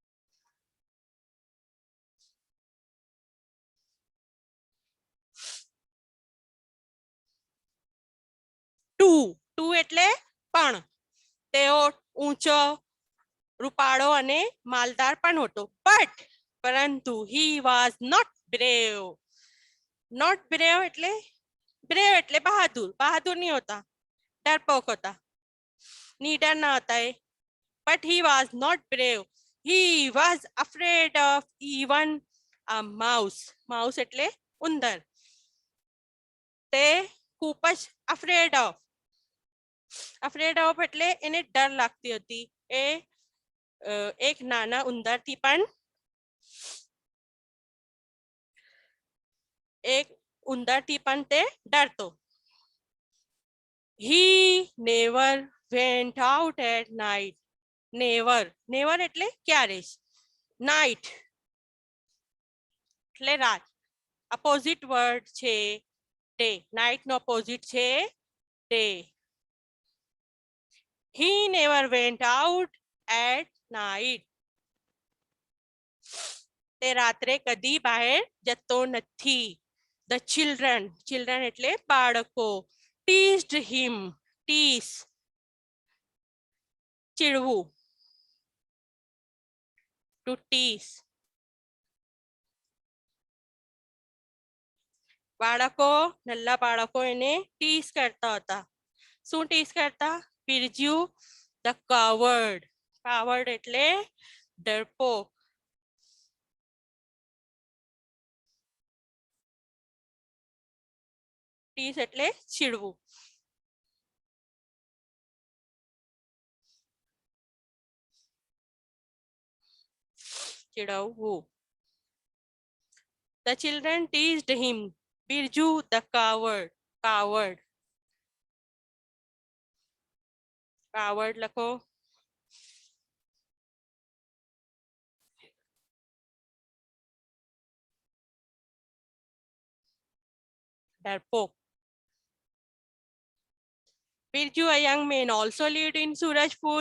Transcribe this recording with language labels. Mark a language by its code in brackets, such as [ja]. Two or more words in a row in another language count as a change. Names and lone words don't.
[gu] ટુ એટલે પણ. તેઓ ઊંચો, રૂપાળો અને માલદાર પણ હતો. [en] પરંતુ he was not brave. Not brave [gu] એટલે બહાદુર. [hi] बहादुर नहीं होता, डरपोक होता. [gu] નીડર ના હતા એ. [en] But he was not brave. He was afraid of even a mouse. [gu] Mouse એટલે ઉંદર. તે ખૂબ જ [en] afraid of. Afraid of [gu] એટલે એને ડર લાગતી હતી. એ એક નાના ઉંદરથી પણ તે ડરતો. [en] He never went out at night. [gu] Never એટલે ક્યારે જ. Night એટલે રાત. [en] Opposite word છે day. Night નો opposite છે day. He never went out at night. [gu] તે રાત્રે કદી બહાર જતો નથી. [en] The children [gu] એટલે બાળકો. [en] Teased him. Tease ચીડવું. To tease. [gu] બાળકો, નલ્લા બાળકો એને ટીઝ કરતા હતા. શું ટીઝ કરતા? બિરજુ [en] the coward. [gu] Coward એટલે ડરપોક. ટીઝ એટલે ચીડવું. ચીડવવું. [en] The children teased him. Birju the coward. Coward લખો. [gu] ડરપોક. [en] Birju, a young man, also lived in Surajpur.